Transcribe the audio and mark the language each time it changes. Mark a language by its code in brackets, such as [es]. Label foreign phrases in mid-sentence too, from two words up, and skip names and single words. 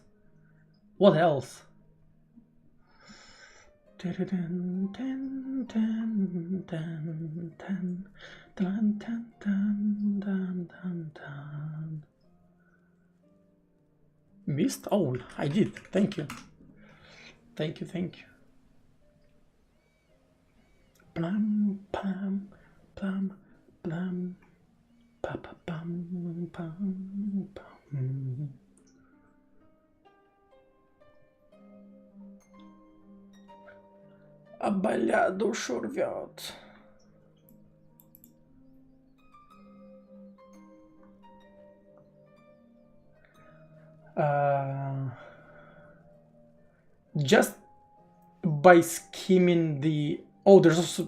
[en] What else? Missed? Oh, I did. Thank you. Thank you, thank you. Blam, blam, blam, blam, pa pa bam, bam, bam. [ru] Abelha душу рвет. [en] Just by skimming the... Oh, there's also...